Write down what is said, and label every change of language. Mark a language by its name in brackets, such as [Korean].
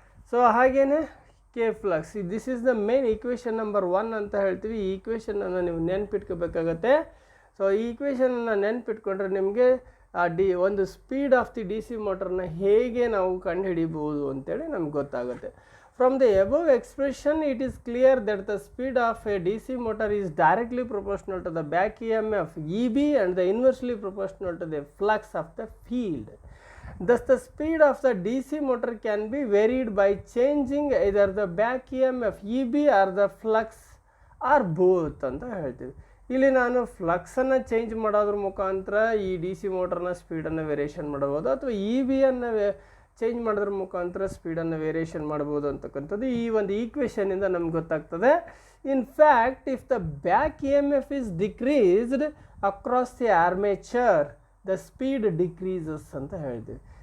[English] so [Kannada] ಹಾಗೇ [English] K flux, this is the main equation number 1 [Kannada] ಅಂತ ಹೇಳ್ತೀವಿ. ಈ ಈಕ್ವೇಷನನ್ನು ನೀವು ನೆನ್ಪಿಟ್ಕೋಬೇಕಾಗತ್ತೆ. ಸೊ ಈ ಈಕ್ವೇಷನನ್ನು ನೆನ್ಪಿಟ್ಕೊಂಡ್ರೆ ನಿಮಗೆ ಒಂದು speed of the D C ಮೋಟರ್ನ ಹೇಗೆ ನಾವು ಕಂಡುಹಿಡಿಬೋದು ಅಂತೇಳಿ ನಮ್ಗೆ ಗೊತ್ತಾಗುತ್ತೆ. [English] From the above expression, it is clear that the speed of a DC motor is directly proportional to the back EMF EB and the inversely proportional to the flux of the field. Thus, the speed of the DC motor can be varied by changing either the back EMF EB or the flux or both [Kannada] ಅಂತ ಹೇಳ್ತೀವಿ. ಇಲ್ಲಿ ನಾನು ಫ್ಲಕ್ಸನ್ನು change ಮಾಡೋದ್ರ ಮುಖಾಂತರ ಈ D C ಮೋಟರ್ನ ಸ್ಪೀಡನ್ನು variation ಮಾಡ್ಬೋದು, ಅಥವಾ E ಬಿಯನ್ನು change ಮಾಡೋದ್ರ ಮುಖಾಂತರ ಸ್ಪೀಡನ್ನು ವೇರಿಯೇಷನ್ ಮಾಡ್ಬೋದು ಅಂತಕ್ಕಂಥದ್ದು ಈ ಒಂದು ಈಕ್ವೇಷನಿಂದ ನಮ್ಗೆ ಗೊತ್ತಾಗ್ತದೆ. [English] in fact, if the back E M F is decreased across the armature, the speed decreases [Kannada] ಅಂತ ಹೇಳ್ತೀವಿ.